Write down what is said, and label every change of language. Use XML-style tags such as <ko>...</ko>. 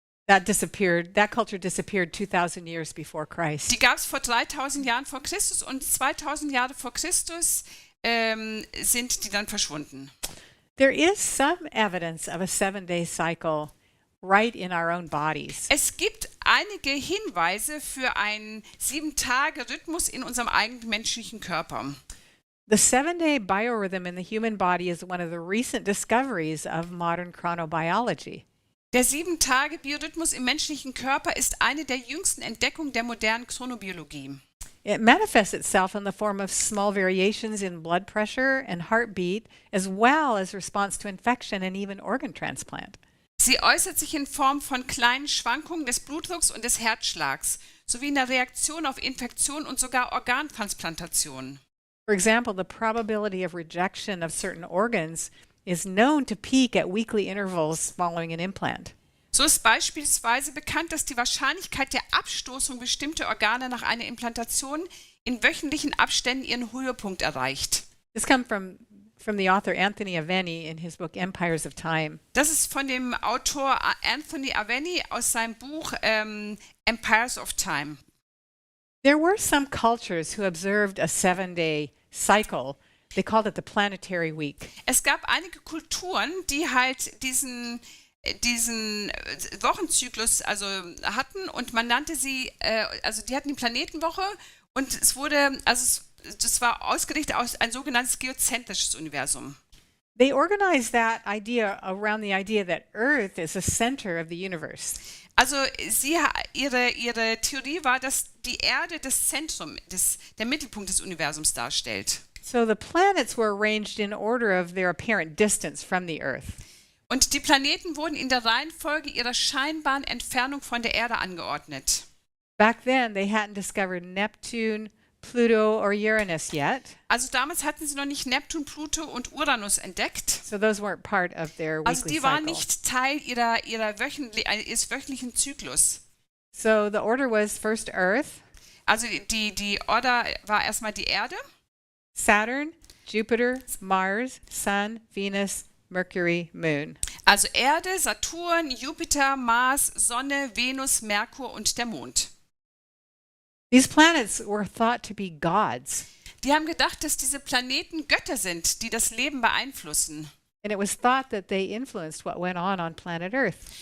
<en>That culture disappeared 2000 years before Christ.</en> <de>Die gab es vor 3000 Jahren vor Christus und 2000 Jahre vor Christus sind die dann verschwunden.</de> <en>There is some evidence of a 7-day cycle right in our own bodies.</en> <de>Es gibt einige Hinweise für einen 7-Tage-Rhythmus in unserem eigenen menschlichen Körper.</de> <en>The 7-day biorhythm in the human body is one of the recent discoveries of modern chronobiology.</en> <de>Der 7-Tage-Biorhythmus im menschlichen Körper ist eine der jüngsten Entdeckungen der modernen Chronobiologie.</de> <en>It manifests itself in the form of small variations in blood pressure and heartbeat, as well as response to infection and even organ transplant.</en> <de>Sie äußert sich in Form von kleinen Schwankungen des Blutdrucks und des Herzschlags, sowie in der Reaktion auf Infektion und sogar Organtransplantation.</de> <en>For example, the probability of rejection of certain organs is known to peak at weekly intervals following an implant.</en> <de>So ist beispielsweise bekannt, dass die Wahrscheinlichkeit der Abstoßung bestimmter Organe nach einer Implantation in wöchentlichen Abständen ihren Höhepunkt erreicht.</de> <en>This comes from the author Anthony Aveni in his book Empires of Time.</en> <de>Das ist von dem Autor Anthony Aveni aus seinem Buch Empires of Time.</de> <en>There were some cultures who observed a 7-day cycle. They called it the planetary week.</en> <de>Es gab einige Kulturen, die halt diesen diesen Wochenzyklus also hatten und man nannte sie, also die hatten die Planetenwoche und es wurde, also das war ausgerichtet aus ein sogenanntes geozentrisches Universum.</de> <en>They organized that idea around the idea that Earth is the center of the universe.</en> <de>Also ihre Theorie war, dass die Erde das Zentrum, der Mittelpunkt des Universums darstellt.</de> <en>So the planets were arranged in order of their apparent distance from the Earth.</en> <de>Und die Planeten wurden in der Reihenfolge ihrer scheinbaren Entfernung von der Erde angeordnet.</de> <en>Back then, they hadn't discovered Neptune, Pluto, or Uranus yet.</en> <de>Also damals hatten sie noch nicht Neptun, Pluto und Uranus entdeckt.</de> <en>So those weren't part of their</en> <de>Also</de> <en>weekly</en> <de>die waren</de> <en>cycle.</en> <de>nicht Teil ihres wöchentlichen Zyklus.</de> <en>So the order was first Earth,</en> <de>Also die Order war erstmal die Erde,</de> <en>Saturn, Jupiter, Mars, Sun, Venus, Mercury, Moon.</en> <de>also Erde, Saturn, Jupiter, Mars, Sonne, Venus, Merkur und der Mond.</de> <en>These planets were thought to be gods,</en> <de>Die haben gedacht, dass diese Planeten Götter sind, die das Leben beeinflussen.</de> <en>and it was thought that they influenced what went on planet Earth.</en>